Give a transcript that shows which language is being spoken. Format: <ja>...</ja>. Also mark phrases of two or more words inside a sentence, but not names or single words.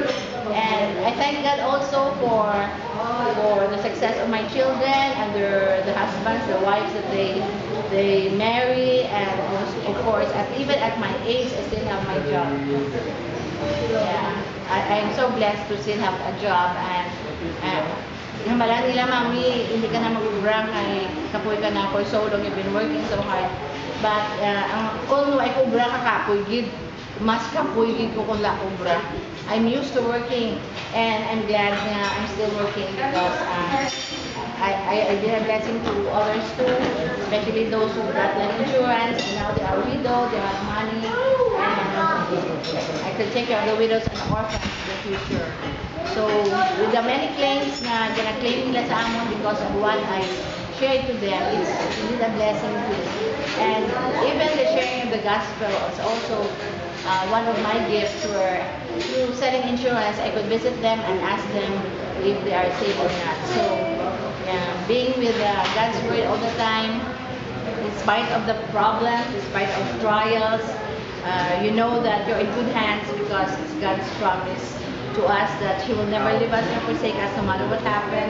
<en>And I thank God also for the success of my children and the husbands, the wives that they marry, and of course, even at my age, I still have my job. Yeah. I am so blessed to still have a job and</en> <hil>hamalan nila, Mami, hindi ka na mag-brang kay kapoy ka na</hil> <en>for so long, you've been working so hard.</en> <hil>But ang kung ay kubra ka kapoy gid, mas kapoy gid ko kung la kubra.</hil> <en>I'm used to working and I'm glad nga I'm still working because I been a blessing to others too, especially those who got life insurance and now they are widow, they have money, and I could take care of the widows and orphans in the future. So with the many claims</en> <hil>na gina-claim nila sa amon</hil> <en>because of what I shared to them, it's really a blessing too. And even the sharing of the gospel is also one of my gifts where through selling insurance, I could visit them and ask them if they are safe or not. So being with God's word all the time, in spite of the problems, in spite of trials, you know that you're in good hands because it's God's promise to us that He will never leave us nor forsake us no matter what happened.</en>